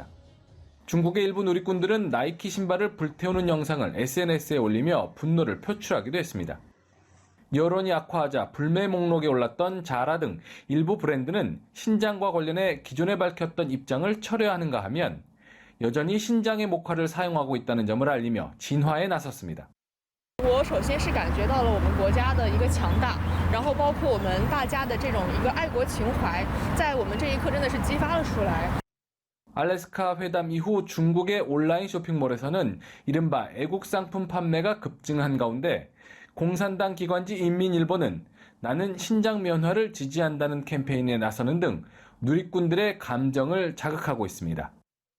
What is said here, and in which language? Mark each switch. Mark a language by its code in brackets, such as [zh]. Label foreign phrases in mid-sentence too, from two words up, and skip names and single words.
[ko] 중국의 일부 누리꾼들은 나이키 신발을 불태우는 영상을 SNS에 올리며 분노를 표출하기도 했습니다. 여론이 악화하자 불매 목록에 올랐던 자라 등 일부 브랜드는 신장과 관련해 기존에 밝혔던 입장을 철회하는가 하면 여전히 신장의 목화를 sa용하고 있다는 점을 알리며 진화에 나섰습니다. [zh] 我首先是感觉到了我们国家的一个强大，然后包括我们大家的这种一个爱国情怀，在我们这一刻真的是激发了出来。 [ko] 알래스카 회담 이후 중국의 온라인 쇼핑몰에서는 이른바 애국 상품 판매가 급증한 가운데 공산당 기관지 인민일보는 나는 신장 면화를 지지한다는 캠페인에 나서는 등 누리꾼들의 감정을 자극하고 있습니다.